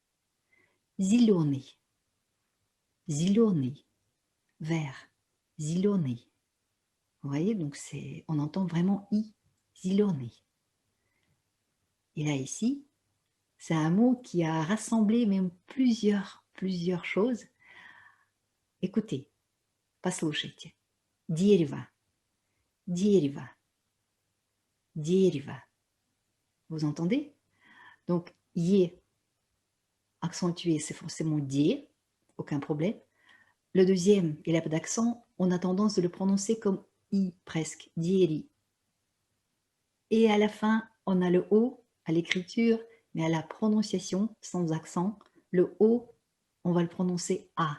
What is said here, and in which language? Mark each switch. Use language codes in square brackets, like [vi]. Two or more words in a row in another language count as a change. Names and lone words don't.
[ru] Зелёный, зелёный, vert, Ziloni. [fr] Vous voyez, donc on entend vraiment i, Ziloni. Et là, ici, c'est un mot qui a rassemblé même plusieurs choses. Écoutez, [ru] послушайте. Дерево, дерево, дерево. [fr] Vous entendez? Donc, yé accentué, c'est forcément die, aucun problème. Le deuxième, il n'a pas d'accent, on a tendance de le prononcer comme i presque, dieri. Et à la fin, on a le o à l'écriture, mais à la prononciation, sans accent, le o, on va le prononcer a.